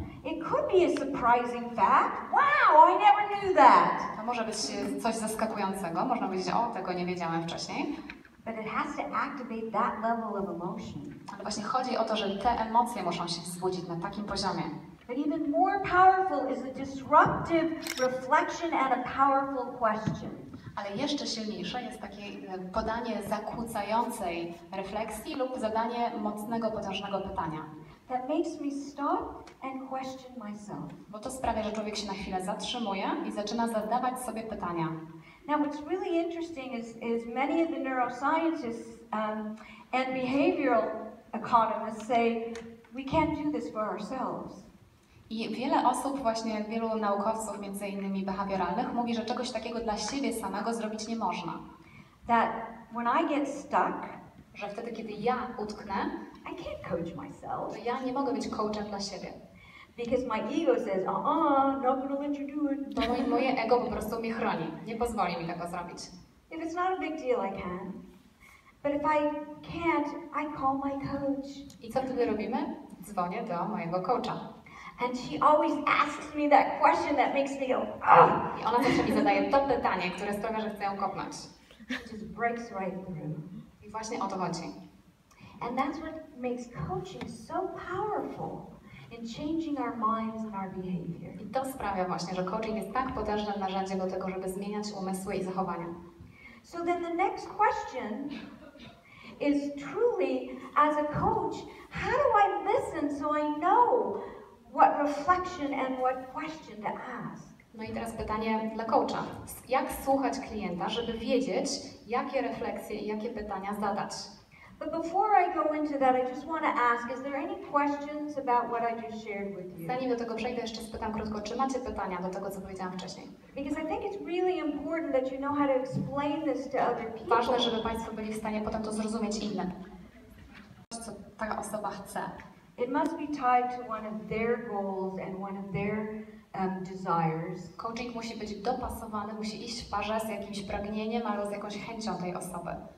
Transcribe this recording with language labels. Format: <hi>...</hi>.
<en>It could be a surprising fact. Wow, I never knew that.</en> <pl>To może być coś zaskakującego, można powiedzieć, o, tego nie wiedziałem wcześniej.</pl> <en>But it has to activate that level of emotion.</en> <pl>Ale właśnie chodzi o to, że te emocje muszą się wzbudzić na takim poziomie.</pl> <en>But even more powerful is a disruptive reflection and a powerful question.</en> <pl>Ale jeszcze silniejsze jest takie podanie zakłócającej refleksji lub zadanie mocnego, potężnego pytania.</pl> <en>That makes me stop and question myself.</en> <pl>Bo to sprawia, że człowiek się na chwilę zatrzymuje i zaczyna zadawać sobie pytania.</pl> <en>Now what's really interesting is many of the neuroscientists and behavioral economists say we can't do this for ourselves.</en> <pl>I wiele osób, właśnie wielu naukowców, między innymi behawioralnych, mówi, że czegoś takiego dla siebie samego zrobić nie można.</pl> <en>That when I get stuck,</en> <pl>Że wtedy, kiedy ja utknę,</pl> <en>I can't coach myself.</en> <pl>to ja nie mogę być coachem dla siebie.</pl> <en>Because my ego says, not gonna let you do it.</en> <pl>Bo moje ego po prostu mnie chroni. Nie pozwoli mi tego zrobić.</pl> <en>If it's not a big deal, I can. But if I can't, I call my coach.</en> <pl>I co wtedy robimy? Dzwonię do mojego coacha.</pl> <en>And she always asks me that question that makes me go, oh!</en> <pl>I ona zawsze mi zadaje to pytanie, które sprawia, że chcę ją kopnąć.</pl> <en>It just breaks right through.</en> <pl>I właśnie o to chodzi.</pl> <en>And that's what makes coaching so powerful in changing our minds and our behavior.</en> <pl>I to sprawia właśnie, że coaching jest tak potężnym narzędziem do tego, żeby zmieniać umysły i zachowania.</pl> <en>So then the next question is truly, as a coach, how do I listen so I know what reflection and what question to ask?</en> <pl>No i teraz pytanie dla coacha. Jak słuchać klienta, żeby wiedzieć, jakie refleksje i jakie pytania zadać?</pl> <en>But before I go into that, I just want to ask, is there any questions about what I just shared with you?</en> <pl>Zanim do tego przejdę, jeszcze spytam krótko, czy macie pytania do tego, co powiedziałam wcześniej?</pl> <en>Because I think it's really important that you know how to explain this to other people.</en> <pl>Ważne, żeby Państwo byli w stanie potem to zrozumieć innym. Co ta osoba chce.</pl> <en>It must be tied to one of their goals and one of their desires.</en> <pl>Coaching musi być dopasowany, musi iść w parze z jakimś pragnieniem albo z jakąś chęcią tej osoby.</pl>